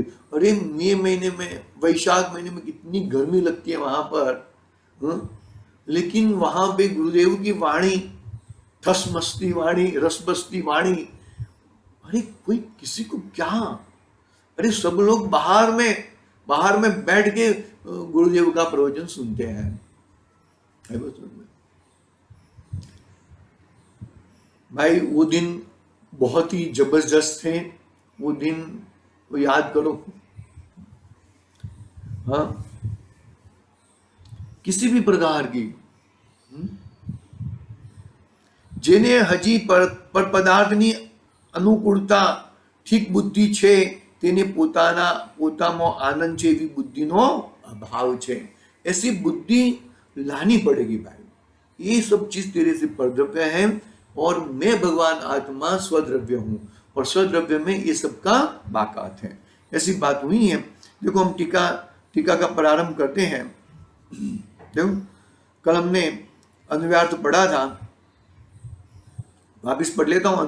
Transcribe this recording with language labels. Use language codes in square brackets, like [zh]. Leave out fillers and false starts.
[hi] अरे मई महीने में, वैशाख महीने में कितनी गर्मी लगती है वहां पर, लेकिन वहां पे गुरुदेव की वाणी, ठसमस्ती वाणी, रसबस्ती वाणी, अरे कोई किसी को क्या, अरे सब लोग बाहर में बैठ के गुरुदेव का प्रवचन सुनते हैं। भाई वो दिन बहुत ही जबरदस्त थे, वो दिन वो याद करो। हाँ, किसी भी प्रकार की [gu] જેને હજી પર પદાર્થની અનુકૂળતા ઠીક બુદ્ધિ છે તેને પોતામાં આનંદ છે એવી બુદ્ધિનો અભાવ છે। [hi] ऐसी बुद्धि लानी पड़ेगी भाई। ये सब चीज तेरे से परद्रव्य है और मैं भगवान आत्मा स्वद्रव्य हूं और स्वद्रव्य में ये सब का बाकात है। ऐसी बात हुई है। देखो हम टीका का प्रारंभ करते हैं। देखो कल हमने अन्वयार्थ पढ़ा था, वापिस पढ़ लेता हूँ।